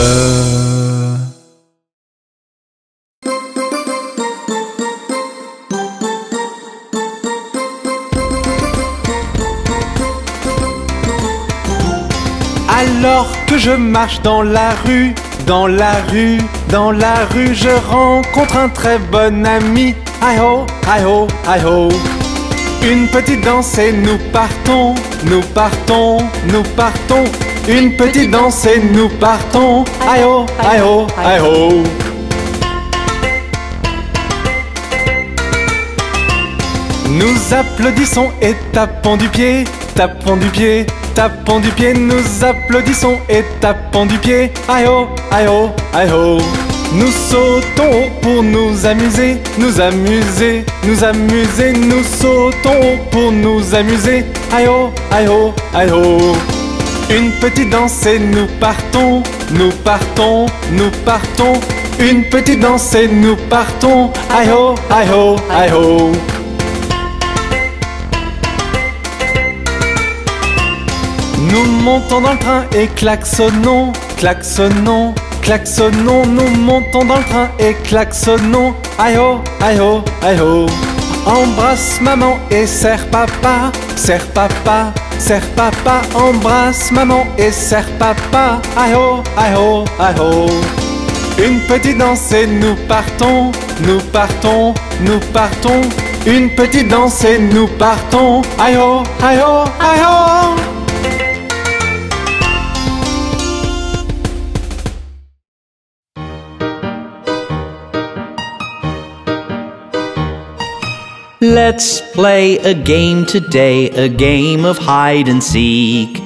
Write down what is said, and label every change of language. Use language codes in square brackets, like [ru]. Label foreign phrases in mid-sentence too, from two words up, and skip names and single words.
[fr] Alors que je marche dans la rue, dans la rue, dans la rue, je rencontre un très bon ami. Hi ho, hi ho, hi ho. Une petite danse et nous partons, nous partons, nous partons. Une petite danse et nous partons. Hi ho, hi ho, hi ho. Nous applaudissons et tapons du pied, tapons du pied, tapons du pied. Nous applaudissons et tapons du pied. Hi ho, hi ho, hi ho. Nous sautons haut pour nous amuser, nous amuser, nous amuser. Nous sautons haut pour nous amuser. Hi ho, hi ho, hi ho. Une petite danse et nous partons, nous partons, nous partons. Une petite danse et nous partons. Hi ho, hi ho, hi ho. Nous montons dans le train et klaxonnons, klaxonnons, klaxonnons. Nous montons dans le train et klaxonnons. Aïe ho, aïe ho, aïe ho. Embrasse maman et serre papa, serre papa, serre papa. Embrasse maman et serre papa. Aïe ho, aïe ho, aïe ho. Une petite danse et nous partons, nous partons, nous partons. Une petite danse et nous partons. Aïe ho, aïe ho, aïe ho. [en] Let's play a game today, a game of hide and seek.